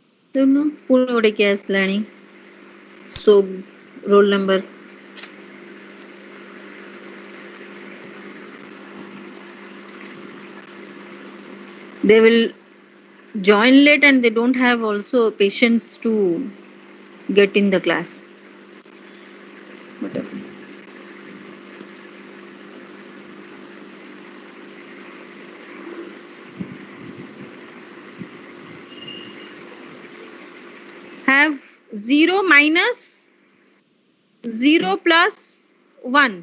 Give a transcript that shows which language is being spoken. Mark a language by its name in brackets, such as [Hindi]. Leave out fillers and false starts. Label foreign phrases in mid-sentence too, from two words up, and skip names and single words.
[Odia] ଦେଖୁନ ପୁଣି ଗୋଟେ କିଏ ଆସିଲାଣି ସୋ ରୋଲ ନମ୍ବର [English] they will join late and they don't have also patience to get in the class. Whatever. Have 0 minus 0 plus 1.